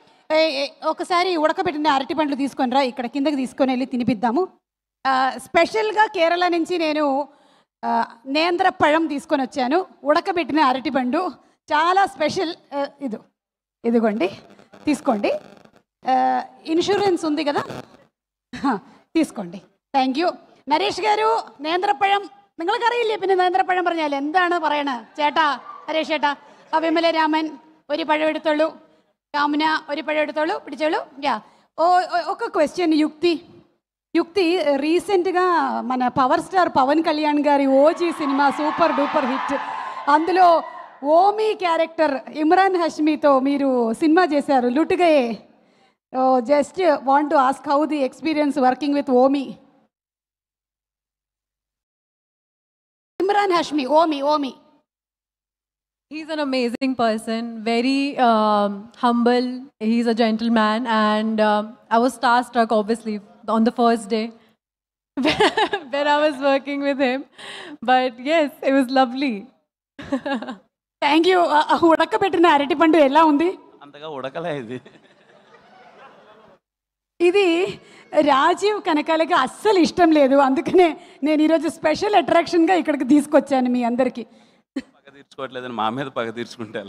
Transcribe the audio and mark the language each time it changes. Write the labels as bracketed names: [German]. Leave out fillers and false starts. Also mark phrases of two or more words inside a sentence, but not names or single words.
[Telugu] ఒకసారి ఉడకబెట్టిన అరటి పండ్లు తీసుకొని రా, ఇక్కడ కిందకి తీసుకొని వెళ్ళి తినిపిద్దాము. స్పెషల్గా కేరళ నుంచి నేను నేంద్ర పഴం తీసుకొని వచ్చాను. ఉడకబెట్టిన అరటిపండు చాలా స్పెషల్. ఇదిగోండి, తీసుకోండి. ఇన్సూరెన్స్ ఉంది కదా, [English] തീസ്കോണ്ടി. thank you. [Malayalam] നരേഷ് ഗാരു നേന്ത്രപ്പഴം നിങ്ങൾക്കറിയില്ലേ? പിന്നെ നേന്ത്രപ്പഴം പറഞ്ഞാൽ എന്താണ് പറയണത്? ചേട്ടാ, നരേഷ് ചേട്ടാ, വിമല രാമൻ ഒരു പഴം എടുത്തോളൂ, കാമുന ഒരു പഴം എടുത്തോളൂ, പിടിച്ചോളൂ. [Telugu] యా ఒక క్వశ్చన్. యుక్తి రీసెంట్గా మన పవర్ స్టార్ పవన్ కళ్యాణ్ గారి ఓజీ సినిమా [English] super duper hit. [Telugu] అందులో ఓమీ క్యారెక్టర్ ఇమ్రాన్ హష్మీతో మీరు సినిమా చేశారు, లుట్గయే. [English] just want to ask how the experience working with Omi. Imran Hashmi, Omi. He's an amazing person, very humble. He's a gentleman, and I was starstruck, obviously, on the first day when I was working with him. But yes, it was lovely. Thank you. [Telugu] ఉడకబెట్టిన అరటిపండు ఎలా ఉంది? అంతగా ఉడకలే ఇది. ఇది రాజీవ్ కనకాలకి అస్సలు ఇష్టం లేదు, అందుకనే నేను ఈరోజు [English] special attraction [Telugu] ఇక్కడికి తీసుకొచ్చాను మీ అందరికీ. పగ తీర్చుకోవట్లేదని మా మీద పగ తీర్చుకుంటే ఎలా?